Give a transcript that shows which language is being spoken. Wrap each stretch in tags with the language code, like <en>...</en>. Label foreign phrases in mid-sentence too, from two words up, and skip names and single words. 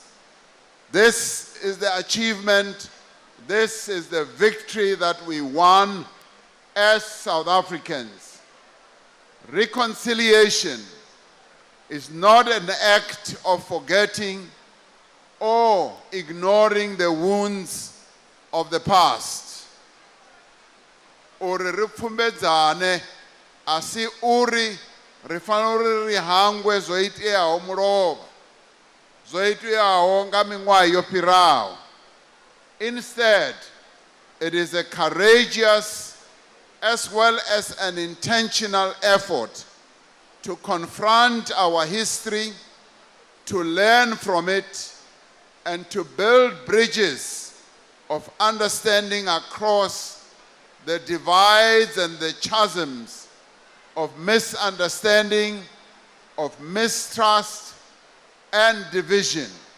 <en>This is the achievement, this is the victory that we won as South Africans. Reconciliation is not an act of forgetting or ignoring the wounds of the past.</en> <ve>Uri ri pfumbedzane asi uri ri fanela uri ri hangwe zwo iteaho mulovha, zwo iteaho nga miṅwaha yo fhiraho.</ve> <en>Instead, it is a courageous as well as an intentional effort to confront our history, to learn from it, and to build bridges of understanding across the divides and the chasms of misunderstanding, of mistrust, and division.</en>